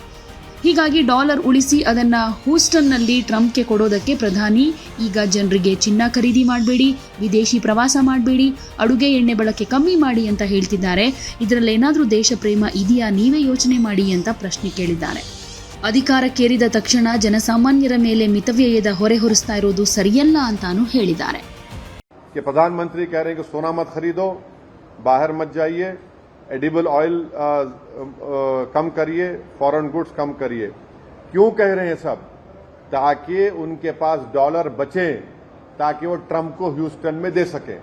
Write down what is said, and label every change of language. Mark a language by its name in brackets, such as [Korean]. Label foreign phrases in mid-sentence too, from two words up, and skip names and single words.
[Kannada] ಹೀಗಾಗಿ ಡಾಲರ್ ಉಳಿಸಿ ಅದನ್ನ ಹೂಸ್ಟನ್ನಲ್ಲಿ ಟ್ರಂಪ್ಗೆ ಕೊಡೋದಕ್ಕೆ ಪ್ರಧಾನಿ ಈಗ ಜನರಿಗೆ ಚಿನ್ನ ಖರೀದಿ ಮಾಡಬೇಡಿ, ವಿದೇಶಿ ಪ್ರವಾಸ ಮಾಡಬೇಡಿ, ಅಡುಗೆ ಎಣ್ಣೆ ಬಳಕೆ ಕಮ್ಮಿ ಮಾಡಿ ಅಂತ ಹೇಳ್ತಿದ್ದಾರೆ. ಇದರಲ್ಲೇನಾದ್ರೂ ದೇಶ ಪ್ರೇಮ ಇದೆಯಾ? ನೀವೇ ಯೋಚನೆ ಮಾಡಿ ಅಂತ ಪ್ರಶ್ನೆ ಕೇಳಿದ್ದಾರೆ. ಅಧಿಕಾರಕ್ಕೇರಿದ ತಕ್ಷಣ ಜನಸಾಮಾನ್ಯರ ಮೇಲೆ ಮಿತವ್ಯಯದ ಹೊರೆ ಹೊರಿಸ್ತಾ ಇರೋದು ಸರಿಯಲ್ಲ ಅಂತಾನೂ ಹೇಳಿದ್ದಾರೆ. [Hindi] प्रधानमंत्री कह रहे हैं कि सोना मत खरीदो, बाहर मत जाइए, [English] edible oil [Hindi] कम करिए, [English] foreign goods [Hindi] कम करिए। क्यों कह रहे हैं सब? ताकि उनके पास डॉलर बचे, ताकि वो ट्रंप को ह्यूस्टन में दे सके।